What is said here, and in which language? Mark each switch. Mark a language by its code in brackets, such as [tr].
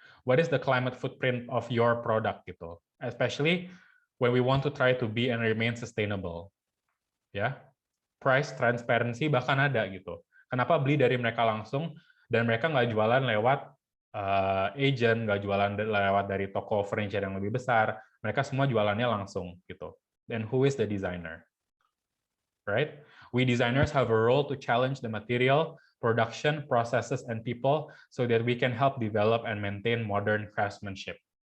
[en] What is the climate footprint of your product gitu, especially when we want to try to be and remain sustainable, ya. Price transparency [id] bahkan ada gitu. Kenapa beli dari mereka langsung dan mereka nggak jualan lewat agent, nggak jualan lewat dari toko furniture yang lebih besar, mereka semua jualannya langsung gitu. [en] And who is the designer, right? We designers have a role to challenge the material, production, processes, and people so that we can help develop and maintain modern craftsmanship.